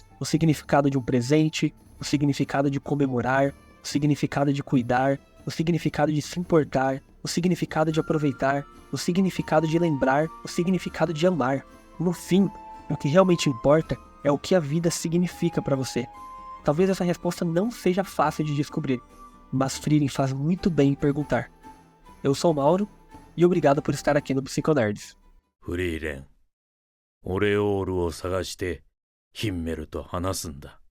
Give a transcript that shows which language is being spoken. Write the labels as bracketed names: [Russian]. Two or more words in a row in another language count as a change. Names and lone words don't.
[Portuguese] O significado de um presente, o significado de comemorar, o significado de cuidar, o significado de se importar, o significado de aproveitar, o significado de lembrar, o significado de amar. No fim, o que realmente importa é o que a vida significa para você. Talvez essa resposta não seja fácil de descobrir, mas Frieren faz muito bem em perguntar. Eu sou o Mauro, e obrigado por estar aqui no Psiconerds. [Japanese] フリーレン、オレオールを探してヒンメルと話すんだ。